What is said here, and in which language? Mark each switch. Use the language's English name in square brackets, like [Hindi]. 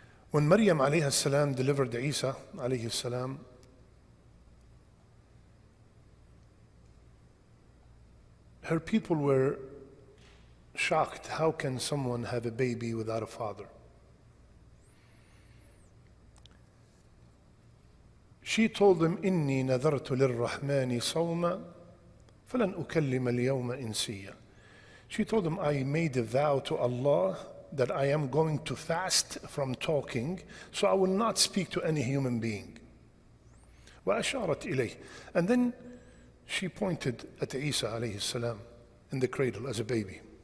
[English] When Maryam alayhi salam delivered Isa alayhi salam, her people were shocked. How can someone have a baby without a father? She told them, [Arabic] إِنِّي نَذَرْتُ لِلرَّحْمَنِ صَوْمًا فَلَنْ أُكَلِّمَ الْيَوْمَ إِنسِيًّا. [English] She told them, I made a vow to Allah that I am going to fast from talking, so I will not speak to any human being. [Arabic] وَأَشَارَتْ إِلَيْهِ. [English] And then she pointed at Isa alayhi salam in the cradle as a baby.